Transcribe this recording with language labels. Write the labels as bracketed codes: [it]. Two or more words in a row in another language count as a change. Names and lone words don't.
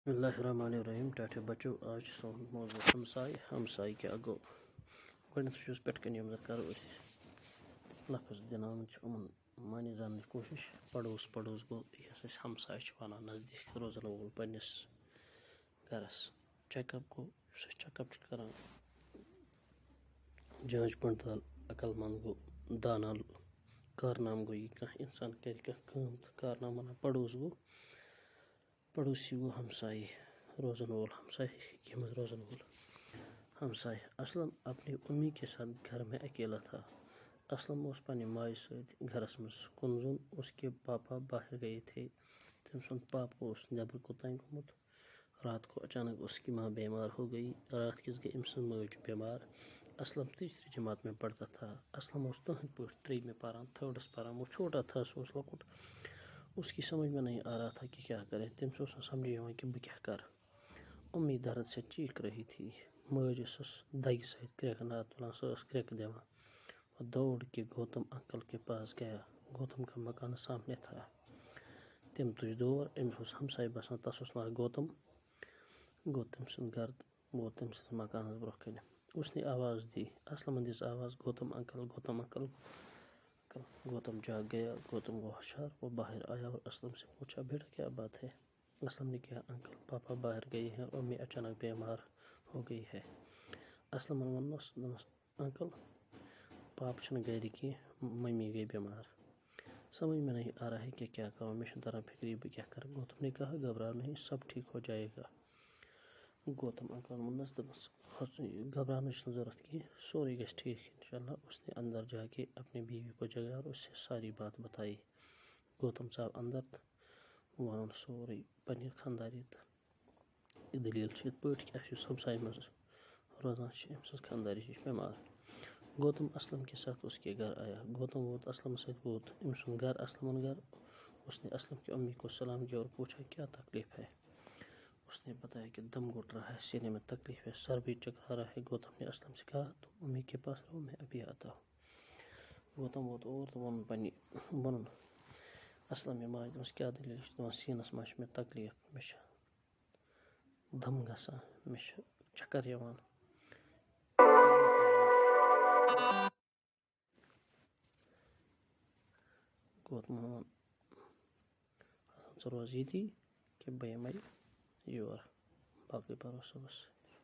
[ar] بسم اللہ الرحمن الرحیم [ks] ٹاٹھے بچو آج سون موضوع ہمسائی کیا گو گۄڈنٮ۪تھ پٮ۪ٹھ کَنۍ یِم زَن کَرو أسۍ لفظ دِناونٕچ یِمَن معنی زاننٕچ کوٗشِش پڑوس گوٚو یۄس أسۍ ہمساے چھِ وَنان نزدیٖک روزن وول پنٛنِس گَرَس [en] check up [ks] گوٚو یُس أسۍ [en] check up [ks] چھِ کَران [ur] جانچ پڑتال [ks] عقل منٛد گوٚو دانا کارنامہٕ گوٚو یہِ کانٛہہ اِنسان کَرِ کانٛہہ کٲم تہٕ کارنامہٕ وَنان پڑوس گوٚو پڑوسی گوٚو ہمساے روزن وول ہمساے ہیٚکہِ منٛز روزن وول ہمساے [ur] اسلم اپنی امی کے ساتھ گھر میں اکیلا تھا [ks] اسلم اوس پننہِ ماجہِ سۭتۍ گھرس منٛز کُن زوٚن [ur] اس کے پاپا باہر گئے تھے [ks] تٔمۍ سُنٛد پاپہٕ اوس نیٚبر کوٚتام گوٚمُت [ur] رات کو اچانک اس کی ماں بیمار ہو گئی [ks] رات کِس گئی أمۍ سٕنٛز مٲج بیمار [ur] اسلم تیسری جماعت میں پڑھتا تھا [ks] اسلم اوس تٕہنٛدۍ پٲٹھۍ ترٛیٚیِمہِ پران تھٲڈس پران [ur] وہ چھوٹا تھا [ks] سُہ اوس لۄکُٹ [ur] اس کی سمجھ میں نہیں آ رہا تھا کہ کیا کرے تٔمِس [ks] اوس نہٕ سمجھے یِوان کہ بہٕ کیٛاہ کرٕ [ur] امی درد سے چیخ رہی تھی [ks] مٲج ٲسٕس دگہِ سۭتۍ کرٛٮ۪کہٕ ناد تُلان سۄ ٲس کرٛٮ۪کہٕ دِوان [ur] وہ دوڑ کے گوتم انکل کے پاس گیا گوتم کا مکان سامنے تھا [ks] تٔمۍ تُج دور أمِس اوس ہمساے بسان تس اوس ناو گوتم گوٚو تٔمۍ سُنٛد گرٕ ووت تٔمۍ سٕنٛدِس مکانس برونٛہہ کنہِ [ur] اس نے آواز دی [ks] اسلمن دِژ آواز گوتم انکل [ur] گوتم جاگ گیا [ks] گوتم کو ہوشیار [ur] وہ باہر آیا اور اسلم سے پوچھا بیٹا کیا بات ہے اسلم نے کہا انکل پاپا باہر گئے ہیں اور میں اچانک بیمار ہو گئی ہے [ks] اسلمن ووٚننس دوٚپنس انکل پاپہٕ چھِنہٕ گرِ کینٛہہ ممی گئی بیمار [ur] سمجھ میں نہیں آ رہا ہے کہ کیا کروں [ks] مےٚ چھُنہٕ تران فکری بہٕ کیٛاہ کرٕ [ur] گوتم نے کہا گھبراؤ نہیں سب ٹھیک ہو جائے گا [ks] گوتم انکلن ووٚننس دوٚپنس گھبراونٕچ چھنہٕ ضروٗرت کینٛہہ سورُے گژھِ ٹھیک انشاءاللہ [ur] اس نے اندر جا کے اپنی بیوی کو جگایا اور اس سے ساری بات بتائی [ks] گوتم ژاو اندر تہٕ ووٚنُن سورُے پننہِ خانداری تہٕ یہِ دٔلیٖل چھِ یِتھ پٲٹھۍ کہِ اَسہِ یُس ہمساے منٛز روزان چھِ أمۍ سٕنٛز خانداری چھِ بیمار [ur] گوتم اسلم کے ساتھ اس کے گھر آیا [ks] گوتم ووت اسلم سۭتۍ ووت أمۍ سُنٛد گھر اسلمن گھر [ur] اس نے اسلم کی امی کو سلام کیا اور پوچھا کیا تکلیف ہے اس نے بتایا کہ دم گھٹ رہا ہے سینے میں تکلیف ہے سر بھی چکرا رہا ہے گوتم نے اسلم سے کہا تم امی کے پاس رہو میں ابھی آتا ہوں [ks] گوتم ووت اور تہٕ ووٚنُن اسلم یہِ ماجہِ دوٚپنس کیٛاہ دٔلیٖل چھِ دپان سیٖنس منٛز چھِ مےٚ تکلیف مےٚ چھِ دم گژھان مےٚ چھِ چکر یِوان گوتمن ووٚن ژٕ روز ییٚتی کہِ بہٕ یِمے یور باقٕے پرو صُبحس